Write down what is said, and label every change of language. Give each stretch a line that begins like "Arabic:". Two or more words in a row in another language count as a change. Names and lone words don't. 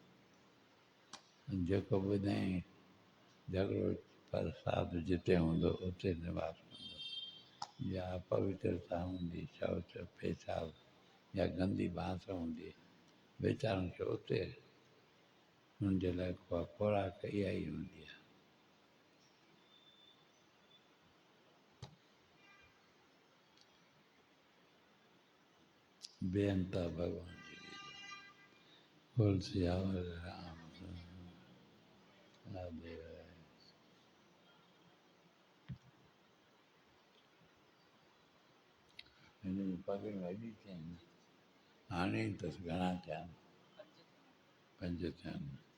Sindhi: जेको ॿुधाई झगिड़ो प्रसाद जिते हूंदो उते निवास कंदो, या पवित्रता हूंदी, शौच पेशाब या गंदी बांस हूंदी, वीचारनि खे उते हुन जे लाइ खुराक इहा ई हूंदी आहे। बेअंता भॻवान जी बोल सियावर राम राधे राधे। हिन जी पगड़ी वॾी थी आहिनि, हाणे ई अथसि, घणा थिया आहिनि, 5 थिया आहिनि।